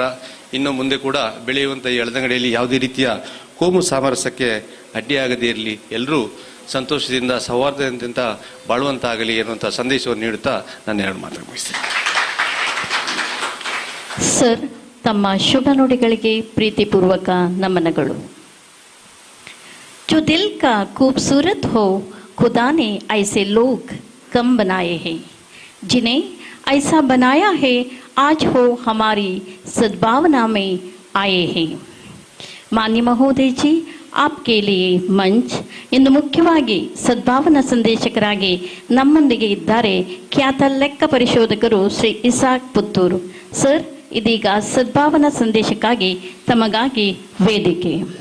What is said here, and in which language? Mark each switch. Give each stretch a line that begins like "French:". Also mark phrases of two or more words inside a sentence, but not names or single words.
Kannada: ಇನ್ನು ಮುಂದೆ ಕೂಡ ಬೆಳೆಯುವಂಥ ಈ ಹಳದಂಗಡಿಯಲ್ಲಿ ಯಾವುದೇ ರೀತಿಯ ಕೋಮು ಸಾಮರಸ್ಯಕ್ಕೆ ಅಡ್ಡಿಯಾಗದೇ ಇರಲಿ, ಎಲ್ಲರೂ ಸಂತೋಷದಿಂದ ಸೌಹಾರ್ದದಿಂದ ಬಾಳುವಂತಾಗಲಿ ಎನ್ನುವಂಥ ಸಂದೇಶವನ್ನು ನೀಡುತ್ತಾ ನಾನು ಎರಡು ಮಾತು ಮುಗಿಸ್ತೇನೆ. ಸರ್, ತಮ್ಮ ಶುಭ ನುಡಿಗಳಿಗೆ ಪ್ರೀತಿಪೂರ್ವಕ ನಮನಗಳು.
Hindi: जो दिल का खूबसूरत हो खुदा ने ऐसे लोग कम बनाए हैं, जिन्हें ऐसा बनाया है आज हो हमारी सद्भावना में आए हैं. मान्य महोदय जी, आपके लिए मंच.
Kannada: ಇನ್ನು ಮುಖ್ಯವಾಗಿ ಸದ್ಭಾವನಾ ಸಂದೇಶಕರಾಗಿ ನಮ್ಮೊಂದಿಗೆ ಇದ್ದಾರೆ ಖ್ಯಾತ ಲೆಕ್ಕ ಪರಿಶೋಧಕರು ಶ್ರೀ ಇಸಾಕ್ ಪುತ್ತೂರು. ಸರ್, ಇದೀಗ ಸದ್ಭಾವನಾ ಸಂದೇಶಕ್ಕಾಗಿ ತಮಗಾಗಿ ವೇದಿಕೆ.